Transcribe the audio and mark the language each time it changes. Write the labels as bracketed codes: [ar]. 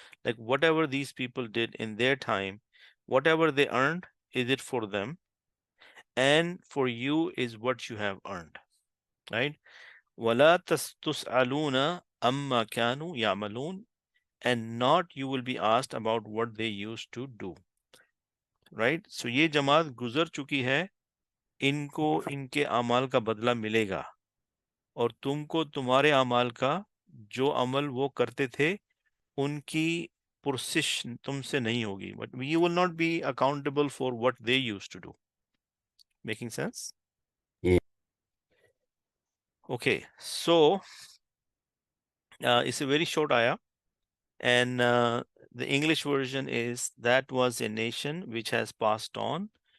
[en] Like whatever these people did in their time, whatever they earned, is it for them? And for you is what you have earned, right? [ar] وَلَا تُسْأَلُونَ أَمَّا كَانُوا يَعْمَلُونَ. [en] And not you will be asked about what they used to do, right? [ur] So یہ جماعت گزر چکی ہے, ان کو ان کے اعمال کا بدلہ ملے گا, اور تم کو تمہارے اعمال کا جو عمل وہ کرتے تھے ان کی پرسش تم سے نہیں ہوگی. [en] But you will not be accountable for what they used to do. Making sense? Yeah. Okay, so it's a very short ayah, and the English version is, that was a nation which has passed on.